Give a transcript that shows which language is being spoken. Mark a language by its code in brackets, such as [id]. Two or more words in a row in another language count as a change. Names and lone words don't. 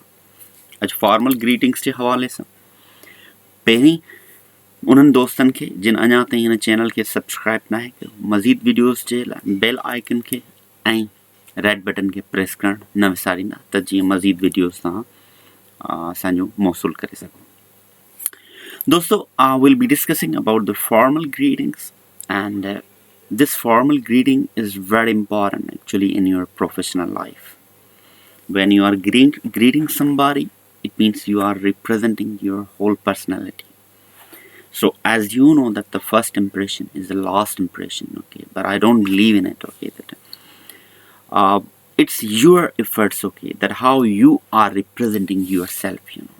[sd] अॼु [en] formal greetings [sd] जे हवाले सां पहिरीं उन्हनि दोस्तनि खे जिन अञा ताईं हिन चैनल खे सब्सक्राइब न आहे कयो, मज़ीद वीडियोज़ जे लाइ [en] bell icon [sd] खे ऐं [en] red button [sd] खे प्रेस करणु न विसारींदा, त जीअं मज़ीद वीडियोज़ तव्हां असांजो मौसूल करे सघो। [en] दोस्तों we'll be discussing about the formal greetings, and this formal greeting is very important actually in your professional life. When you are greeting somebody, it means you are representing your whole personality. So as you know that the first impression is the last impression, okay, but I don't believe in it, okay, that it's your efforts, okay, that how you are representing yourself, you know.